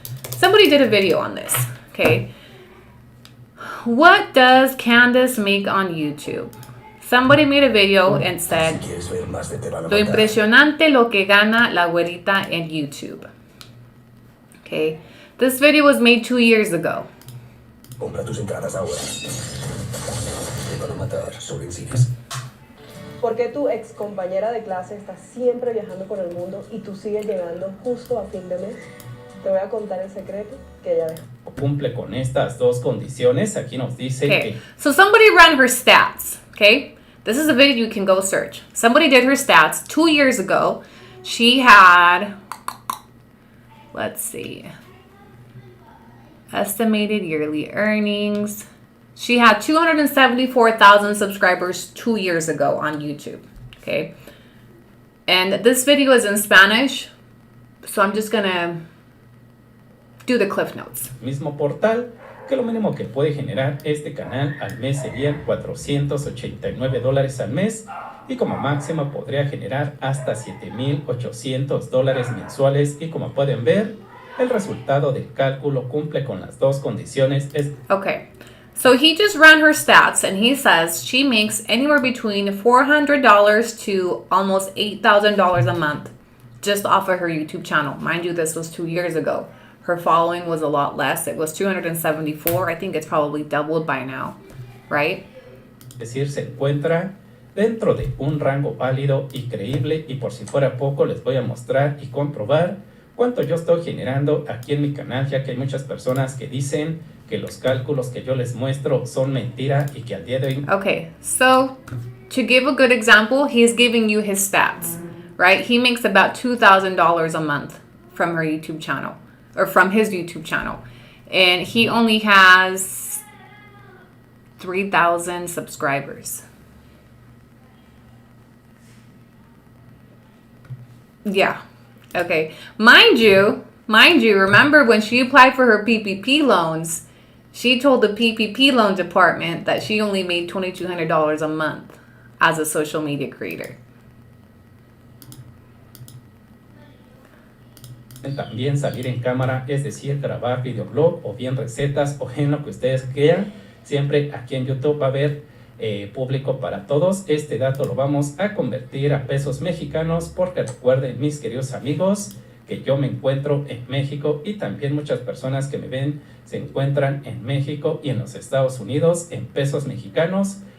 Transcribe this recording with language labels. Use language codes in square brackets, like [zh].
[en] Somebody did a video on this. Okay. What does Candace make on YouTube? Somebody made a video and said, [es] lo impresionante lo que gana la güerita en YouTube. Okay. [en] This video was made 2 years ago. [es] Compra tus entradas ahora. Te van a matar sobre en cines. ¿Por qué tu ex compañera de clase está siempre viajando por el mundo y tú sigues llegando justo a fin de mes? Te voy a contar el secreto que ella dejó. Cumple con estas dos condiciones. Aquí nos dice [en] Okay, [es] que [en] so somebody ran her stats. Okay, this is a video you can go search. Somebody did her stats 2 years ago. She had, let's see, estimated yearly earnings. She had 274,000 subscribers 2 years ago on YouTube. Okay, and this video is in Spanish, so I'm just gonna do the cliff notes. [es] mismo portal, que lo mínimo que puede generar este canal al mes serían $489 al mes y como máximo podría generar hasta $7,800 mensuales y como pueden ver, el resultado del cálculo cumple con las dos condiciones. [en] Okay, so he just ran her stats and he says she makes anywhere between $400 to almost $8,000 a month just off of her YouTube channel. Mind you, this was 2 years ago. Her following was a lot less. It was 274. I think it's probably doubled by now, right? [es] Es decir, se encuentra dentro de un rango válido y creíble y por si fuera poco les voy a mostrar y comprobar cuánto yo estoy generando aquí en mi canal, ya que hay muchas personas que dicen que los cálculos que yo les muestro son mentira y que al día de hoy... [en] Okay, so to give a good example, he's giving you his stats, right? He makes about $2,000 a month from her YouTube channel, or from his YouTube channel. And he only has 3,000 subscribers. Yeah. Okay. Mind you, remember when she applied for her PPP loans, she told the PPP loan department that she only made $2,200 a month as a social media creator. [es] También salir en cámara, es decir, grabar videoblog o bien recetas o en lo que ustedes crean. Siempre aquí en YouTube va a haber público para todos. Este dato lo vamos a convertir a pesos mexicanos porque recuerden, mis queridos amigos, que yo me encuentro en México y también muchas personas que me ven se encuentran en México y en los Estados Unidos en pesos mexicanos.